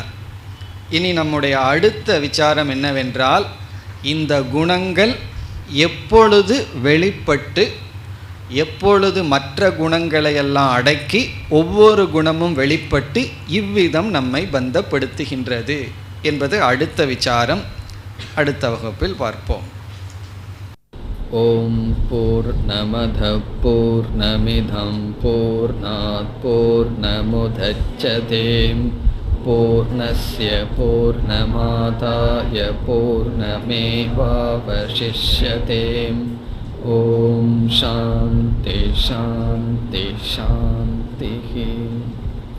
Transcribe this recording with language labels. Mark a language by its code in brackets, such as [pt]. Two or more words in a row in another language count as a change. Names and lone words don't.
[ta] இனி நம்முடைய அடுத்த விசாரம் என்னவென்றால், இந்த குணங்கள் எப்பொழுது வெளிப்பட்டு எப்பொழுது மற்ற குணங்களையெல்லாம் அடக்கி ஒவ்வொரு குணமும் வெளிப்பட்டு இவ்விதம் நம்மை பந்தப்படுத்துகின்றது என்பது அடுத்த விசாரம். அடுத்த வகுப்பில் பார்ப்போம். [sa] ओम् पूर्णमद पूर्णमिदं पूर्णात् पूर्णमुदच्यते पूर्णस्य पूर्णमादाय पूर्णमेवावशिष्यते. ओम् शान्ति शान्ति शान्ति.